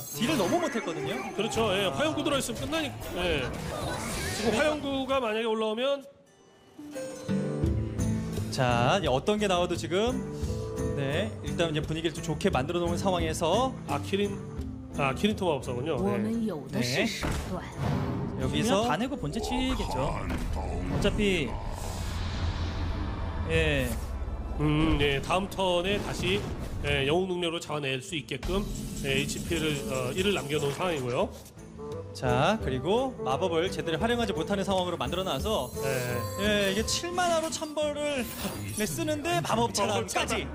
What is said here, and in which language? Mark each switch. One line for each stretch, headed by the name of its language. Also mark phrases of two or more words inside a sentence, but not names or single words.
Korean: 딜을 너무 못했거든요. 그렇죠. 예, 화염구 들어있으면 끝나니까. 예. 지금 화염구가 만약에 올라오면 자, 이제 어떤 게 나와도 지금 네, 일단 이제 분위기를 좀 좋게 만들어 놓은 상황에서 키린 토마법사군요.
Chinese: 我
Korean: 네.
Chinese: 们有的是手段。
Korean: 그냥 여기서 다 내고 본체 치겠죠. 어차피 예. 네, 다음 턴에 다시 영웅 능력으로 잡아낼 수 있게끔 HP를 1을 남겨놓은 상황이고요. 자, 그리고 마법을 제대로 활용하지 못하는 상황으로 만들어놔서 예, 이게 7만화로 천벌을 쓰는데 마법 차단까지.